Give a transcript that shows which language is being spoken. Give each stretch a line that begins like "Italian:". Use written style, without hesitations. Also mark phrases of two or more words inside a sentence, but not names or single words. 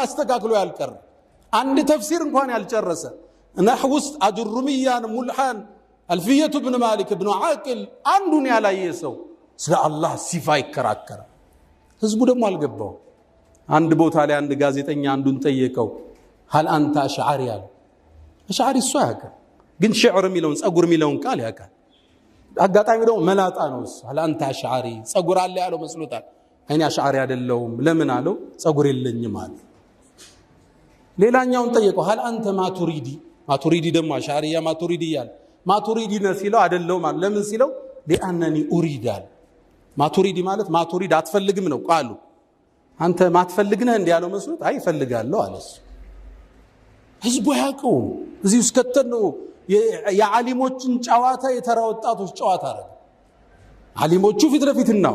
Amharic: አስተካክሎ ያልቀራ አንድ ተፍሲር እንኳን ያልጨረሰ ነህው ውስጥ አጅሩሚያን ሙልሃን አልፊየቱ ኢብኑ ማሊክ ኢብኑ ዓቂል አንዱን ያላየ ሰው ስለ አላህ ሲፋ ይከራከራል ህዝቡ ደግሞ አልገባው አንድ ቦታ ላይ አንድ ጋዜጠኛ አንዱን ጠየቀው
Arabic: هل انت اشعري
Amharic: ያለ اشعري እሱ ያውቃል ግን ሽዕር የሚለውን ጸጉር የሚለውን ቃል ያውቃል አጋጣሚ ደግሞ መላጣ ነው እሱ
Arabic: هل انت اشعري
Amharic: ጸጉር አለ ያለው መስሎታል እኔ አሽዓሪ አይደለሁም ለምን አለው ጸጉር የለኝም አለ ሌላኛውን ጠየቀው
Arabic: هل انت ماتريدي
Amharic: ደግሞ አሽዓሪያ ማቱሪዲ ያለ ማቱሪዲ ነው ሲለው አይደለም አለ ለምን ሲለው
Arabic: لانني اريد
Amharic: ማቱሪዲ ማለት ማቱሪድ አትፈልግም ነው ቃሉ አንተ ማትፈልግ ነህ እንዴ ያለው መስሎት አይ ፈልጋለሁ አለስ ህዝቡ ያውቀው እዚህ ውስጥ ከተነው የዓሊሞችን ጨዋታ የተራ ወጣቶች ጨዋታ አይደል ዓሊሞቹ ፊት ለፊት